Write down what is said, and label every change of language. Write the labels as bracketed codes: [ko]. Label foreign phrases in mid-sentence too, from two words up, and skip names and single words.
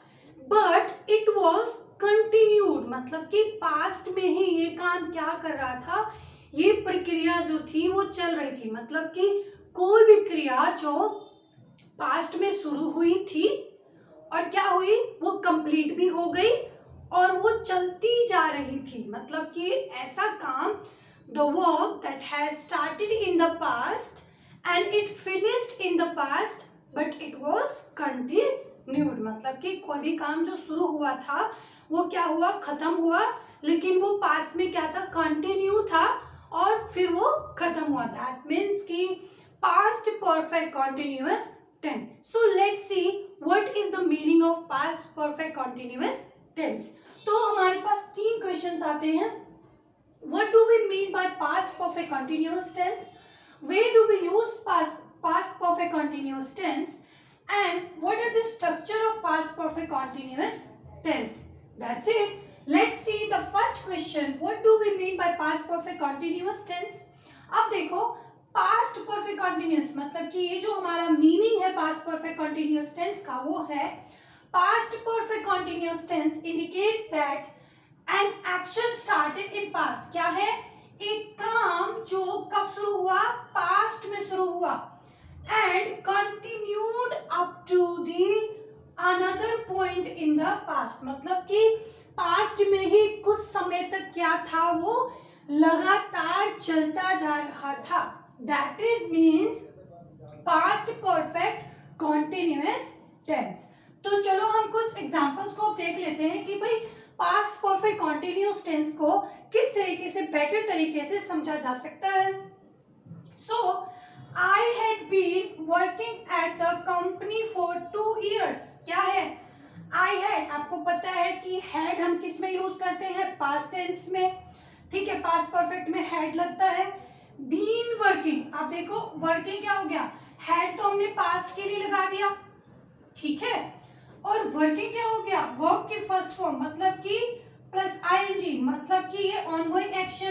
[en] But it was continued, [hi] मतलब कि पास्ट में ही ये काम क्या कर रहा था, ये प्रक्रिया जो थी वो चल रही थी. मतलब कि कोई भी क्रिया जो पास्ट में शुरू हुई थी और क्या हुई, वो कंप्लीट भी हो गई और वो चलती जा रही थी. मतलब कि ऐसा काम, [en] The work that has started in the past and it finished in the past but it was continued. [hi] मतलब कि कोई भी काम जो शुरू हुआ था वो क्या हुआ, खत्म हुआ, लेकिन वो पास्ट में क्या था, कंटिन्यू था और फिर वो खत्म हुआ. [en] That means कि past perfect continuous tense. So let's see what is the meaning of past perfect continuous tense. [hi] तो हमारे पास 3 क्वेश्चंस आते हैं. [en] What do we mean by past perfect continuous tense, where do we use past perfect continuous tense, and what are the structure of past perfect continuous tense. That's it. Let's see the first question. What do we mean by past perfect continuous tense? [hi] अब देखो, [en] past perfect continuous [hi] मतलब कि ये जो हमारा मीनिंग है [en] past perfect continuous tense [hi] का, वो है [en] past perfect continuous tense indicates that an action started in past. [hi] क्या है, एक काम जो कब शुरू हुआ, पास्ट में शुरू हुआ, [en] and continued up to the another point in the past. [hi] मतलब कि पास्ट में ही कुछ समय तक क्या था, वो लगातार चलता जा रहा था. [en] That is means past perfect continuous tense. [hi] तो चलो हम कुछ एग्जांपल्स को देख लेते हैं कि भाई [en] past perfect continuous tense [hi] को किस तरीके से बेटर तरीके से समझा जा सकता है. [en] So I had been working at the company for 2 years. [hi] क्या है, [en] I had, [hi] आपको पता है कि हैड हम किस में यूज करते हैं, [en] past tense [hi] में, ठीक है, [en] past perfect [hi] में हैड लगता है. [en] been working, [hi] आप देखो वर्किंग क्या हो गया, हैड तो हमने पास्ट के लिए लगा दिया, ठीक है, और वर्किंग क्या हो गया, वर्क की [en] first form [hi] मतलब कि [en] plus ING, [hi] मतलब कि ये [en] ongoing action.